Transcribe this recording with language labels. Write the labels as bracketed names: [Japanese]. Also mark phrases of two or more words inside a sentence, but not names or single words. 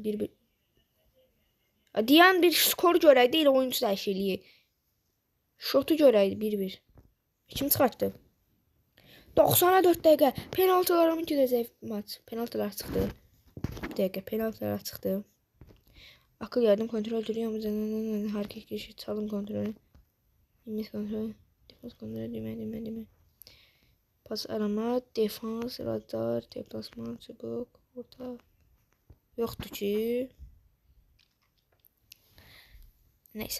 [Azerbaijani] 1-1. Deyən bir skor görək deyil, oyuncu dəyişikliyi. Şotu görək 1-1. Kim çıxartdı? 94 dəqiqə. Penaltılarımı gedəcək maç. Penaltılar çıxdı. Bir dəqiqə penaltılar çıxdı. [Turkish] Akıl yardım kontrol duruyor mu? Hareket girişi çalım kontrolü. İmez kontrolü. Defans kontrolü. Dümen. Pas arama. Defans. Radar. Deplasman. Çubuk. Orta. Yoktu ki. Neyse.